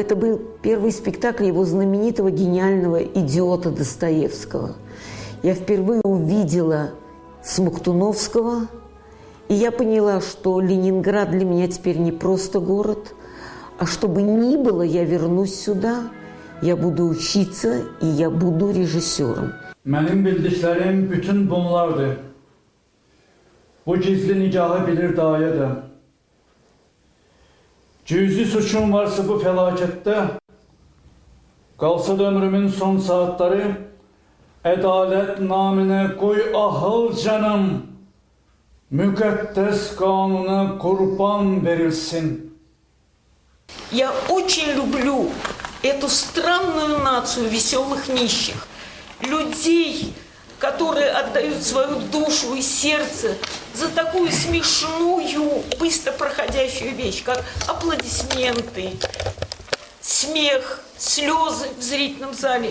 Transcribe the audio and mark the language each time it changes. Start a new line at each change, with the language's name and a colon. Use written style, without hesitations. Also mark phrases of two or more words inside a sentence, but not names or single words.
Russian: Это был первый спектакль его знаменитого гениального идиота Достоевского. Я впервые увидела Смоктуновского, и я поняла, что Ленинград для меня теперь не просто город, а что бы ни было, я вернусь сюда, я буду учиться, и я буду режиссером.
Turkish: Benim bildiklerim bütün bunlardı. Bu gizli nikahı bilir daye de. Cüzi suçum varsa bu felakette, kalsa da ömrümün son saatleri, adalet namine koy ahıl canım, mukaddes kanuna kurban verilsin.
Russian: Я очень люблю эту странную нацию веселых нищих, людей, которые отдают свою душу и сердце за такую смешную, быстро проходящую вещь, как аплодисменты, смех, слезы в зрительном зале.